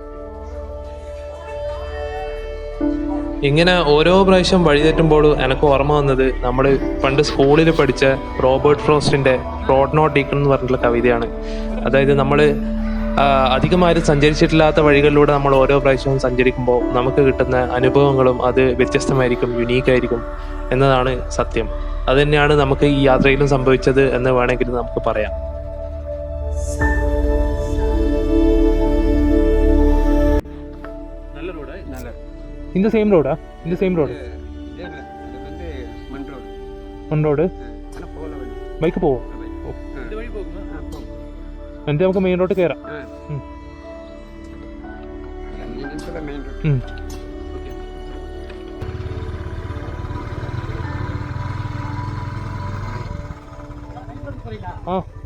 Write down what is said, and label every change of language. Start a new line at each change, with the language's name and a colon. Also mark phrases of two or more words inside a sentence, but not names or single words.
Malayalam: ഇങ്ങനെ ഓരോ പ്രാവശ്യം വഴി തെറ്റുമ്പോൾ എനിക്ക് ഓർമ്മ വന്നത് നമ്മൾ പണ്ട് സ്കൂളിൽ പഠിച്ച റോബർട്ട് ഫ്രോസ്റ്റിൻ്റെ റോഡ് നോട്ട് ടേക്കൺ എന്ന് പറഞ്ഞിട്ടുള്ള കവിതയാണ്. അതായത് നമ്മൾ അധികമാരും സഞ്ചരിച്ചിട്ടില്ലാത്ത വഴികളിലൂടെ നമ്മൾ ഓരോ പ്രാവശ്യവും സഞ്ചരിക്കുമ്പോൾ നമുക്ക് കിട്ടുന്ന അനുഭവങ്ങളും അത് വ്യത്യസ്തമായിരിക്കും, യുണീക്കായിരിക്കും എന്നതാണ് സത്യം. അതുതന്നെയാണ് നമുക്ക് ഈ യാത്രയിലും സംഭവിച്ചത് എന്ന് വേണമെങ്കിൽ നമുക്ക് പറയാം.
Tamil: இந்த சேம் ரோடா? இந்த சேம் ரோடு மண் ரோடு
Malayalam: ബൈക്ക് പോവോ? എന്നിട്ട് നമുക്ക് മെയിൻ റോഡ് കയറാം. ആ